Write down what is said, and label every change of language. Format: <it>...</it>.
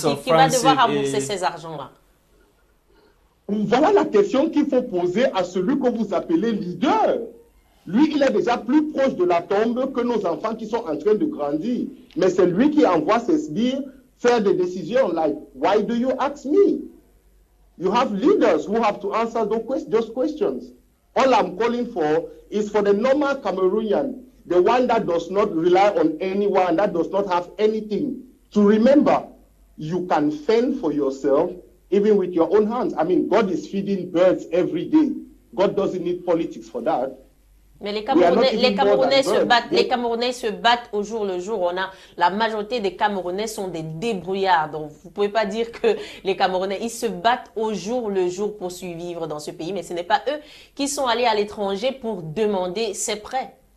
<fr>Qui va devoir rembourser ces argents-là? Voilà la question qu'il faut poser à celui que vous appelez leader. Lui, il est déjà plus proche de la tombe que nos enfants qui sont en train de grandir. Mais c'est lui qui envoie ses sbires faire des décisions.</fr> <en>Like, why do you ask me? You have leaders who have to answer those questions. All I'm calling for is for the normal Cameroonian, the one that does not rely on anyone, that does not have anything, to remember you can fend for yourself even with your own hands. I mean, God is feeding birds every day. God doesn't need politics for that.</en> <fr>Mais les Camerounais se battent au jour le jour. La majorité des Camerounais sont des débrouillards. Donc, vous ne pouvez pas dire que les Camerounais, ils se battent au jour le jour pour survivre dans ce pays. Mais ce n'est pas eux qui sont allés à l'étranger pour demander ces prêts.</fr>